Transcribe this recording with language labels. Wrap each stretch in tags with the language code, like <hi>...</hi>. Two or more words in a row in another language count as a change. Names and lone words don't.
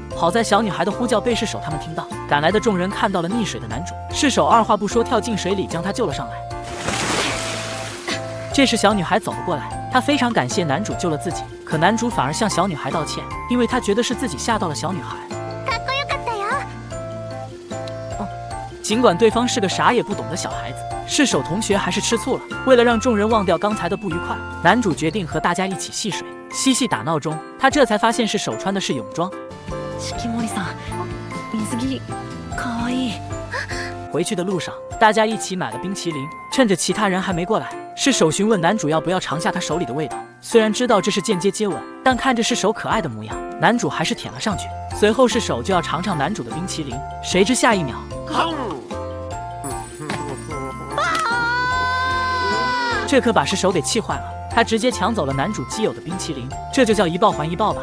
<zh>好在小女孩的呼叫被世手他们听到，赶来的众人看到了溺水的男主，世手二话不说跳进水里将他救了上来。这时小女孩走了过来，她非常感谢男主救了自己，可男主反而向小女孩道歉，因为他觉得是自己吓到了小女孩。</zh> <ja>かっこよかったよ。</ja> <zh>尽管对方是个啥也不懂的小孩子，世手同学还是吃醋了。为了让众人忘掉刚才的不愉快，男主决定和大家一起戏水。嬉戏打闹中，他这才发现是手穿的是泳装。</zh> <ja>四季森さん、水着かわいい。</ja> <zh>回去的路上，大家一起买了冰淇淋，趁着其他人还没过来，是手询问男主要不要尝下他手里的味道。虽然知道这是间接接吻，但看着是手可爱的模样，男主还是舔了上去。随后是手就要尝尝男主的冰淇淋，谁知下一秒，这可把是手给气坏了，他直接抢走了男主基友的冰淇淋，这就叫一报还一报吧。</zh>